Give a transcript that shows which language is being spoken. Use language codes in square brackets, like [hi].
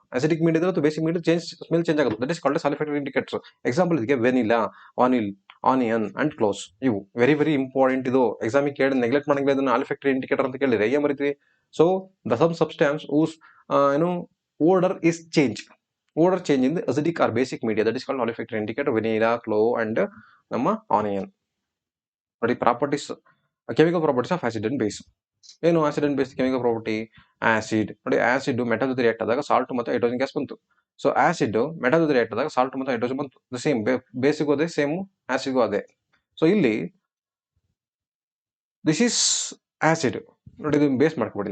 [en] Acidic media [kn] ಅಥವಾ [en] basic media smell change [kn] ಆಗುತ್ತೆ. [en] That is called olfactory indicators. Example [kn] ಇದಕ್ಕೆ [en] Vanilla, onion and clove. [kn] ಇವು [en] Very important. [kn] ಇದು ಎಕ್ಸಾಮಿಗೆ ಕೇಳಿ ನೆಗ್ಲೆಕ್ಟ್ ಮಾಡಂಗಿಲ್ಲ. ಇದನ್ನ ಆಲಿಫ್ಯಾಕ್ಟರಿ ಇಂಡಿಕೇಟರ್ ಅಂತ ಕೇಳಿದ್ರೆ ಏನ್ ಬರೀತೀವಿ? [en] So the some substance whose odor change in the acidic or basic media, that is called olfactory indicator. vanilla, clove and [kn] ನಮ್ಮ [en] onion. [kn] ನೋಡಿ, [en] Properties, chemical properties of acid and base. [kn] ಏನು [en] Acid and base chemical property? [kn] Acid ನೋಡಿ, acid metal ಜೊತೆ react ಆದಾಗ salt ಮತ್ತೆ hydrogen gas ಬಂತು. So acid metal ಜೊತೆ react ಆದಾಗ ಸಾಲ್ಟ್ ಮತ್ತೆ ಹೈಡ್ರೋಜನ್ ಬಂತು. ಸೇಮ್ ಬೇಸಿಗೂ ಅದೇ, ಸೇಮ್ ಆಸಿಡ್ಗೂ ಅದೇ. ಸೊ ಇಲ್ಲಿ [en] this is acid [kn] ನೋಡಿ, ಇದನ್ನ ಬೇಸ್ ಮಾಡ್ಕೊಬಿಡಿ.